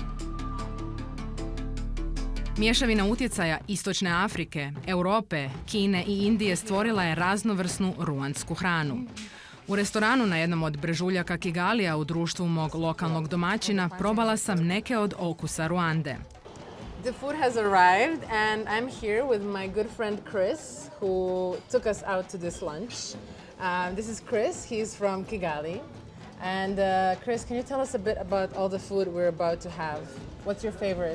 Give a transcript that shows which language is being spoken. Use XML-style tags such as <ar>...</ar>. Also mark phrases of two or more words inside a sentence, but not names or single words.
<hr>Mješavina utjecaja Istočne Afrike, Europe, Kine i Indije stvorila je raznovrsnu ruandsku hranu. U restoranu na jednom od brežuljaka Kigalija u društvu mog lokalnog domaćina probala sam neke od okusa Ruande.</hr> <en>The food has arrived and I'm here with my good friend Chris, who took us out to this lunch. This is Chris, he's from Kigali. And Chris, can you tell us a bit about all the food we're about to have? What's your favorite?</en>